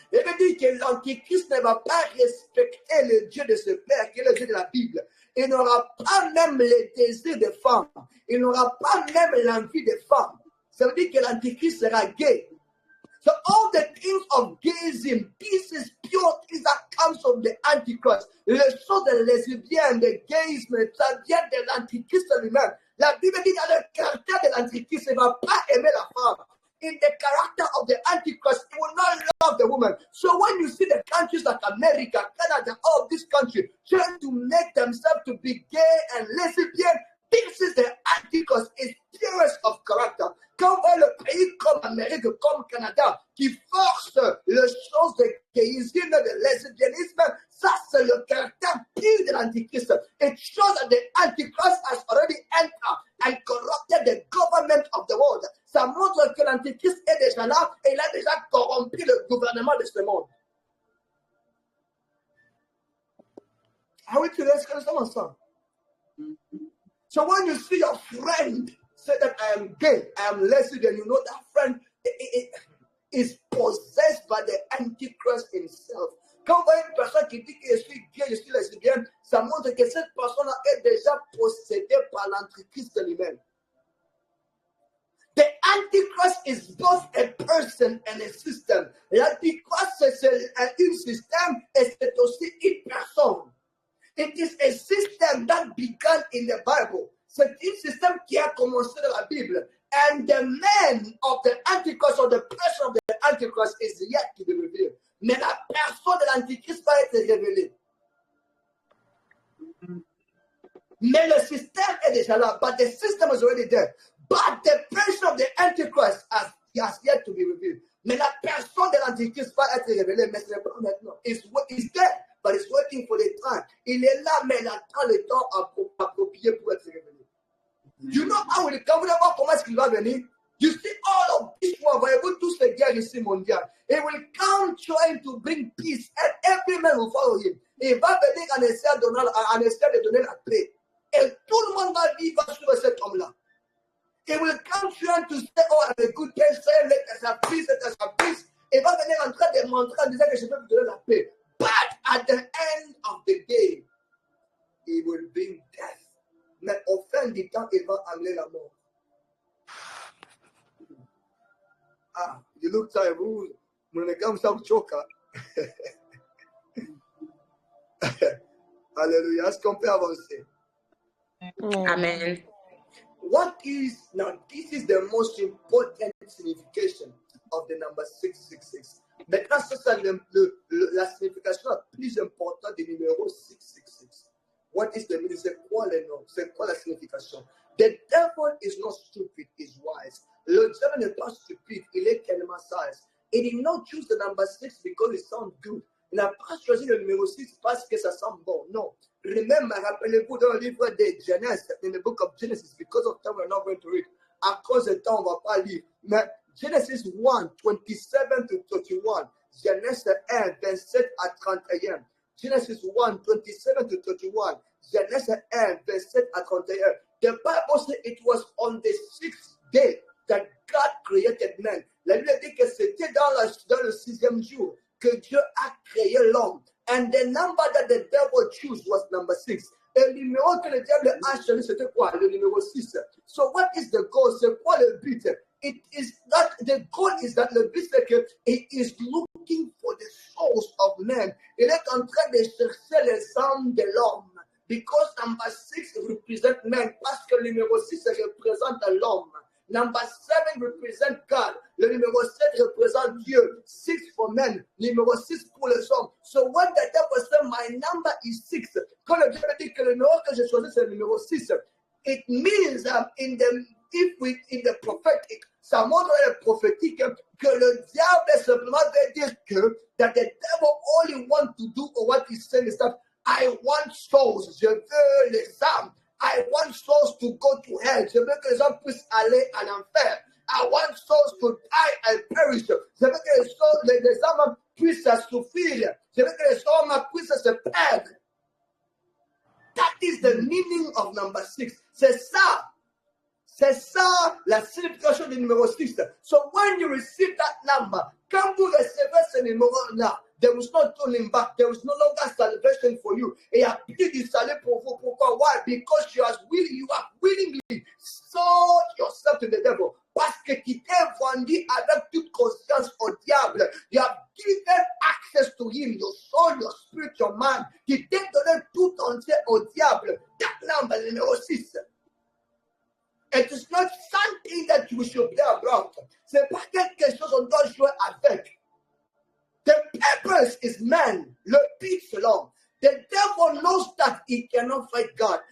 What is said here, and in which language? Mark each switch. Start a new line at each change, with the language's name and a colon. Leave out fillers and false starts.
French: Il veut dire que l'Antichrist ne va pas respecter le Dieu de ce Père, qui est le Dieu de la Bible. Il n'aura pas même le désir des femmes. Il n'aura pas même l'envie des femmes. Ça veut dire que l'Antichrist sera gay.
English: So all the things of gayism, this is pure things that comes from the Antichrist.
French: Le chose de lesbienne, de gayisme, ça vient de l'Antichrist lui-même. La Bible dit dans le caractère de l'Antichrist, il ne va pas aimer la femme.
English: In the character of the Antichrist, he will not love the woman. So when you see the countries like America, Canada, all of these countries trying to make themselves to be gay and lesbian, this is the Antichrist, is purest of character.
French: Quand on voit le pays comme Amérique, comme Canada, qui force les choses de gayisme, de lesbianisme, ça c'est le caractère pur de l'Antichrist.
English: It shows that the Antichrist has already entered and corrupted the government of the world.
French: Ça montre que l'Antichrist est déjà là et il a déjà corrompu le gouvernement de ce monde.
English: How we today ensemble? So when you see your friend say that I am gay, I am lesbian, you know that friend is possessed by the Antichrist himself.
French: Quand on voit une personne qui dit que je suis gay, je suis lesbienne, ça montre que cette personne est déjà possédée par l'Antichrist lui-même.
English: The Antichrist is both a person and a system.
French: L'Antichrist, c'est un système et c'est aussi une personne.
English: It is a system that began in the Bible.
French: C'est un système qui a commencé dans la Bible.
English: And the man of the Antichrist or the person of the Antichrist is yet to be revealed.
French: Mais la personne de l'Antichrist va être révélée. Mais le système est déjà là.
English: But the system is already there. But the person of the Antichrist has yet to be revealed.
French: Mais la personne de l'Antichrist va être révélée. Mais ce n'est pas maintenant.
English: It's there. But it's waiting for the time.
French: Il est là, mais il attend le temps approprié pour être révélé.
English: You know how
French: il come, vous allez voir comment est-ce qu'il va venir.
English: You see all of this one,
French: voyez-vous tous ces guerres ici mondiales.
English: He will come trying to bring peace and every man will follow him.
French: Il va venir en essayant de donner la paix. Et tout le monde va vivre sur cet homme-là.
English: He will come trying to say, oh, I'm a good person, let us have peace, let us have peace.
French: Il va venir en train de montrer en disant que je vais vous donner la paix.
English: But at the end of the game, he will bring death.
French: Mais au fin du temps, il va amener la mort.
English: Ah, you look like vous, when it comes to choker.
French: Alléluia. Est-ce qu'on peut avancer? Amen.
English: What is, now this is the most important signification of the number 666.
French: Maintenant, ça c'est la signification la plus importante du numéro 666.
English: What is the meaning?
French: C'est quoi le nom? C'est quoi la signification?
English: The devil is not stupid, he's wise.
French: Le diable n'est pas stupide, il est tellement sage.
English: He did not choose the number 6 because it sounds good.
French: Il n'a pas choisi le numéro 6 parce que ça semble bon. Non. Remember, rappelez-vous dans le livre de Genèse,
English: in the book of Genesis, because of time we're not going to read.
French: À cause de temps, on ne va pas lire.
English: Mais Genesis 1, 27 to 31.
French: Genèse 1, 27 à 31.
English: Genesis 1, 27 to 31.
French: Genèse 1, 27 à 31.
English: The Bible says it was on the 6th day that God created man.
French: La Bible dit que c'était dans le 6e jour que Dieu a créé l'homme.
English: And the number that the devil chose was number 6.
French: Et le numéro que le diable a choisi, c'était quoi? Le numéro 6.
English: So what is the goal?
French: C'est quoi le but?
English: It is that the goal is that
French: le but c'est que
English: he is looking for the souls of men.
French: Il est en train de chercher les âmes de l'homme.
English: Because number 6 represent men.
French: Parce que le numéro 6 représente l'homme.
English: Number 7 represent God.
French: Le numéro 7 représente Dieu.
English: 6 for men.
French: Numéro 6 pour les hommes.
English: So when the devil said my number is 6,
French: quand le diable dit que le numéro que j'ai choisi c'est le numéro 6,
English: it means in the prophetic,
French: ça montre le prophétique que le diable simplement veut dire que
English: that the devil only want to do or what he's saying is that I want souls.
French: Je veux les âmes.
English: I want souls to go to hell.
French: Je veux que les hommes puissent aller en enfer. I want souls to die and perish. Je veux que les hommes puissent souffrir. Je veux que les hommes puissent se perdre.
English: That is the meaning of number 6.
French: C'est ça. C'est ça la signification du numéro 6.
English: So when you receive that number,
French: quand vous recevez ce numéro-là,
English: there was no turning back. There was no longer salvation for you.
French: Et il n'y a plus de salut pour vous. Pourquoi?
English: Why? Because you have willingly sold yourself to the devil.
French: Parce que tu t'es vendu avec toute conscience au diable.
English: You have given access to him, your soul, your spirit, your mind.
French: Tu t'es donné tout entier au diable.
English: That number,
French: le numéro 6.
English: It is not something that you should play about.
French: C'est pas quelque chose qu'on doit jouer avec.
English: The purpose is man.
French: Le but c'est l'homme.
English: The devil knows that he cannot fight God.